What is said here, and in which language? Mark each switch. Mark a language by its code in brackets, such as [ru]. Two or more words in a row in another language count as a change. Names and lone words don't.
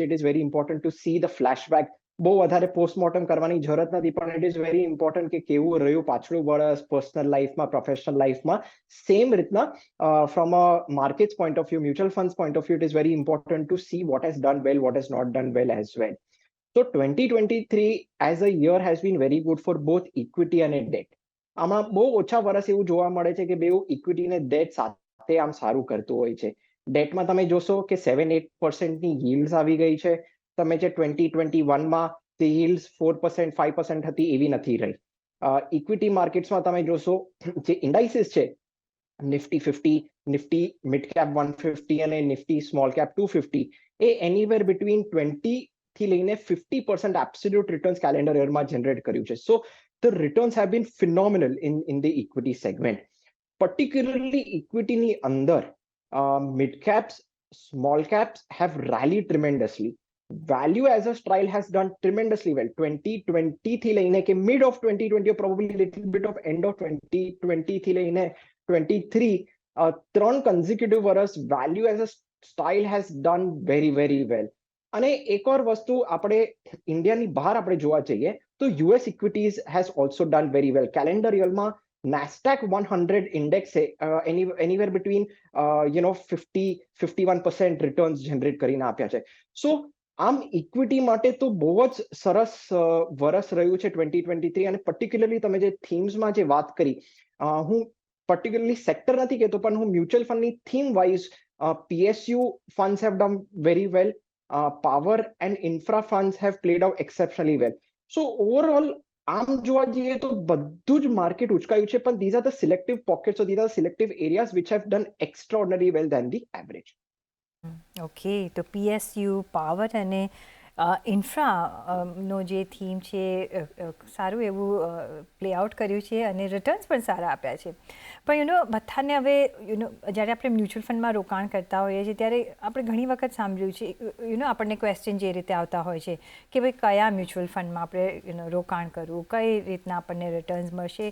[en] it is very important to see the flashback. [gu] બહુ વધારે પોસ્ટમોર્ટમ કરવાની જરૂરત નથી, પણ [en] it is very important [gu] કે કેવું રહ્યું પાછલું વર્ષ પર્સનલ લાઈફમાં, પ્રોફેશનલ લાઈફમાં. [en] સેમ રીતના from a markets point of view, mutual funds point of view, it is very important to see what has done well, what has not done well as well. So 2023 as a year has been very good for both equity અને debt. [gu] આમાં બહુ ઓછા વર્ષ એવું જોવા મળે છે કે બેઉ ઇક્વિટી અને ડેટ સાથે આમ સારું કરતું હોય છે. ડેટમાં તમે જોશો કે 7-8%ની yields આવી ગઈ છે. તમે જે 2021માં તે yields 4%, 5% હતી એવી નથી રહી. ઇક્વિટી માર્કેટ્સમાં તમે જોશો જે ઇન્ડાઇસીસ છે, નિફ્ટી 50, નિફ્ટી મિડ કેપ 150 અને નિફ્ટી સ્મોલ કેપ 250, એ [en] anywhere between [gu] 20 થી લઈને 50% [en] absolute returns calendar [gu] યરમાં જનરેટ કર્યું છે. [en] સો the returns have been phenomenal in the equity segment. Particularly equity અંદર mid caps, small caps have rallied tremendously. Value as a style has done tremendously well. 2020 [gu] થી લઈને કે [en] mid of 2020 or probably little bit of end of 2020 [gu] થી લઈને [en] 23, [gu] ત્રણ consecutive વર્ષ [en] value as a style has done very very well. [gu] અને એક ઓર વસ્તુ આપણે ઇન્ડિયાની બહાર આપણે જોવા જઈએ તો [en] US equities has also done very well. [gu] કેલેન્ડર યરમાં NASDAQ 100 ઇન્ડેક્સ [en] anywhere between [gu] 50-51% રિટર્ન્સ જનરેટ કરીને આપ્યા છે. સો આમ ઇક્વિટી માટે તો બહુ જ સરસ વર્ષ રહ્યું છે 2023. અને પર્ટિક્યુલરલી તમે જે થીમ્સમાં જે વાત કરી, હું પર્ટિક્યુલરલી સેક્ટર નથી કહેતો પણ હું મ્યુચ્યુઅલ ફંડની [en] theme wise PSU funds have done very well. Power and infra funds have played out exceptionally well. So overall, [gu] આમ જોવા જઈએ તો બધું જ માર્કેટ ઉચકાયું છે, પણ [en] these are the selective pockets or these are selective areas which have done extraordinarily well than the average. [gu] ઓકે, તો PSU, પાવર અને ઇન્ફ્રાનો જે થીમ છે સારું એવું [en] play out [gu] કર્યું છે અને રિટર્ન્સ પણ સારા આપ્યા છે. પણ બધાને હવે જ્યારે આપણે મ્યુચ્યુઅલ ફંડમાં રોકાણ કરતા હોઈએ છીએ ત્યારે આપણે ઘણી વખત સાંભળ્યું છે, આપણને ક્વેશ્ચન જે રીતે આવતા હોય છે કે ભાઈ કયા મ્યુચ્યુઅલ ફંડમાં આપણે રોકાણ કરવું, કઈ રીતના આપણને રિટર્ન્સ મળશે.